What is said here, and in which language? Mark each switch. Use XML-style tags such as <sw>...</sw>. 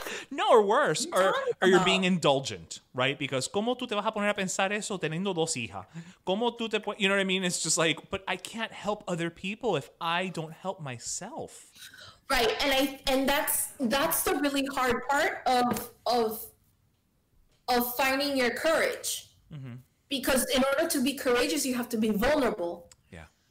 <en>No, or worse, or you're being indulgent, right? Because</en> <es>¿cómo tú te vas a poner a pensar eso teniendo dos hijas? ¿Cómo tú te,</es> <en>you know what I mean? It's just like, but I can't help other people if I don't help myself. Right, and that's the really hard part of finding your courage. Mm-hmm. Because in order to be courageous, you have to be vulnerable. Yeah.</en>